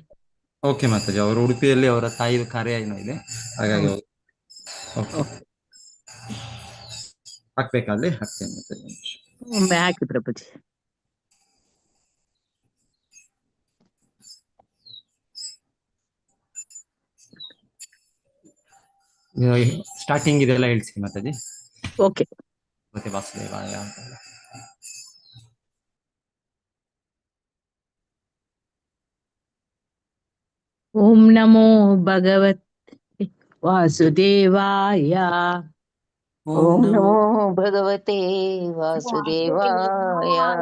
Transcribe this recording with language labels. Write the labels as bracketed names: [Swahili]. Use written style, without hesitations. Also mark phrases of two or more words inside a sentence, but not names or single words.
[Kannada] ಓಕೆ ಮಾತಾಜಿ, ಅವರು ಉಡುಪಿಯಲ್ಲಿ ಅವರ ತಾಯಿ ಕಾರ್ಯ ಏನೋ ಇದೆ, ಹಾಗಾಗಿ ಹಾಕ್ಬೇಕಾದ್ರೆ ಹಾಕ್ತೇನೆ ಮಾತಾಜಿ. ಒಮ್ಮೆ ಹಾಕಿ ಪ್ರಭುಜಿ. ಸ್ಟಾರ್ಟಿಂಗ್ ಇದೆಲ್ಲ ಹೇಳ್ಸಿ ಮಾತಾಜಿ. ಓಕೆ. ಮತ್ತೆ ವಾಸುದೇವಾಯ [Sanskrit] ಓಂ ನಮೋ ಭಗವತೆ ವಾಸುದೇವಾಯ. ಓಂ ನಮೋ ಭಗವತೆ ವಾಸುದೇವಾಯ.